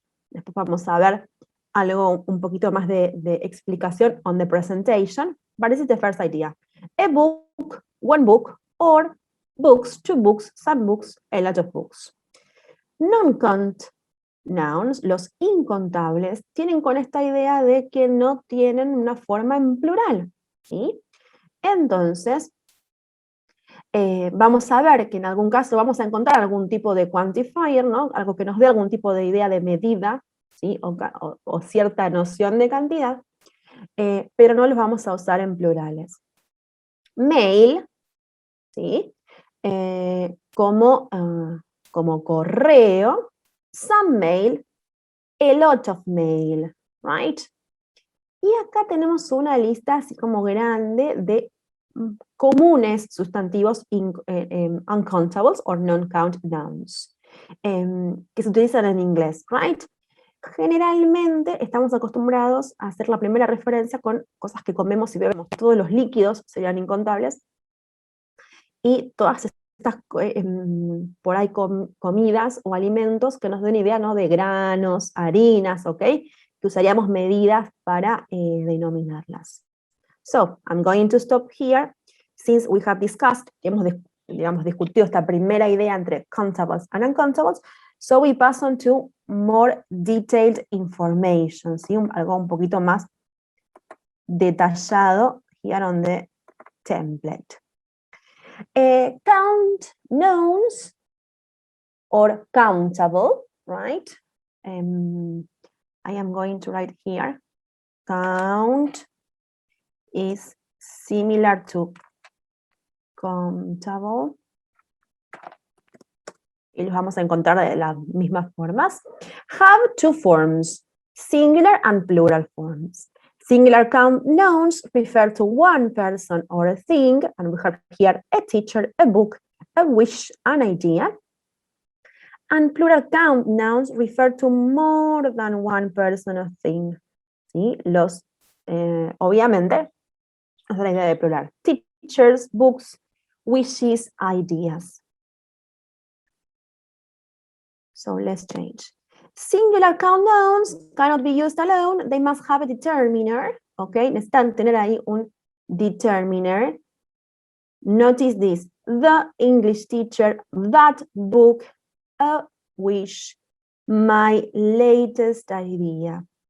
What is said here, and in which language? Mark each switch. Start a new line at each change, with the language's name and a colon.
Spanish: Después vamos a ver algo un poquito más de explicación
English: on the presentation, but this is the first idea. A book, one book, or books, two books, some books, a lot of books.
Spanish: Non-count nouns, los incontables, tienen con esta idea de que no tienen una forma en plural, ¿sí? Entonces, vamos a ver que en algún caso vamos a encontrar algún tipo de quantifier, ¿no? Algo que nos dé algún tipo de idea de medida, ¿sí? o cierta noción de cantidad, pero no los vamos a usar en plurales.
English: Mail,
Spanish: ¿sí? Como correo,
English: some mail, a lot of mail, right?
Spanish: Y acá tenemos una lista así como grande de comunes sustantivos
English: uncountables or non-count nouns,
Spanish: que se utilizan en inglés, right? Generalmente estamos acostumbrados a hacer la primera referencia con cosas que comemos y bebemos. Todos los líquidos serían incontables, y todas estas por ahí comidas o alimentos que nos den idea, ¿no? De granos, harinas, ¿ok? Que usaríamos medidas para denominarlas.
English: So, I'm going to stop here, since we have discussed,
Spanish: hemos discutido esta primera idea entre
English: countables and uncountables, so we pass on to more detailed information, ¿sí?
Spanish: Algo un poquito más detallado
English: here on the template. Count nouns or countable, right? I am going to write here, count is similar to countable,
Spanish: y los vamos a encontrar de las mismas formas.
English: Have two forms, singular and plural forms. Singular count nouns refer to one person or a thing, and we have here a teacher, a book, a wish, an idea. And plural count nouns refer to more than one person or thing.
Spanish: ¿Sí? Obviamente, es la idea de plural.
English: Teachers, books, wishes, ideas. So let's change. Singular count nouns cannot be used alone. They must have a determiner. Okay,
Spanish: necesitan tener ahí un determiner.
English: Notice this. The English teacher, that book, a wish, my latest idea.